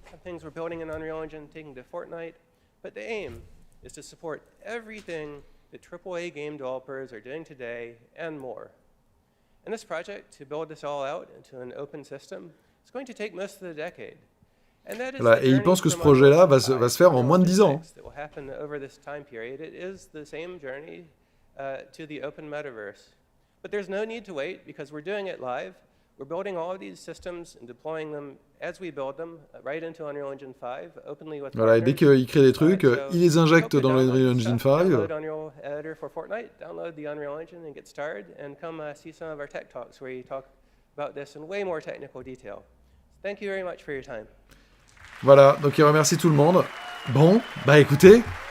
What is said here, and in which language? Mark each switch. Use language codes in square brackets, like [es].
[en] Some things we're building in Unreal Engine, taking to Fortnite. But the aim is to support everything that AAA game developers are doing today and more. And this project, to build this all out into an open system, is going to take most of the decade. [fr] Voilà, et il pense que ce projet-là va se faire en moins de 10 ans. [en] That will happen over this time period. It is the same journey to the open metaverse. But there's no need to wait because we're doing it live. We're building all of these systems and deploying them as we build them right into Unreal Engine 5 openly with [fr] Voilà, et dès qu'il crée des trucs, il les injecte dans l'Unreal Engine 5. [en] Download Unreal Editor for Fortnite, download the Unreal Engine and get started, and come see some of our tech talks where you talk about this in way more technical detail. Thank you very much for your time. [fr] Voilà, donc il remercie tout le monde. Bon, bah écoutez...